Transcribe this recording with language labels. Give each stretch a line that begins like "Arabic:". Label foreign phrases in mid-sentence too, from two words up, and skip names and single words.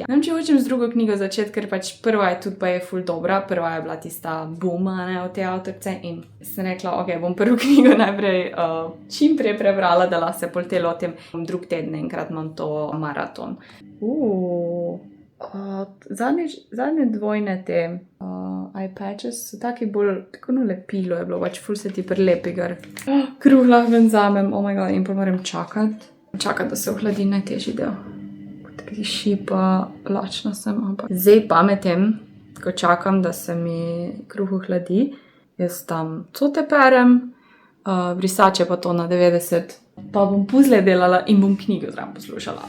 Slovenian: Ne vem, če hočem z drugo knjigo začeti, ker pač prva je tudi pa je ful dobra, prva je bila tista boom, ne, od te avtorice in sem rekla, ok, bom prvo knjigo najprej čim prej prebrala, da lahko se pol te lotim. Drug teden enkrat imam to maraton. Zadnje dvojne te
English: eye patches
Slovenian: so taki bolj, tako lepilo je bilo, pač ful se ti prilepi gor. Kruh lahko ven vzamem,
English: oh my god,
Slovenian: in pa moram čakati. Čakati, da se ohladi najtežji del. Tako šipa, lačna sem, ampak zdaj pametem, ko čakam, da se mi kruh ohladi, jaz tam cote perem, brisače pa to na 90, pa bom puzle delala in bom knjigo zraven poslušala.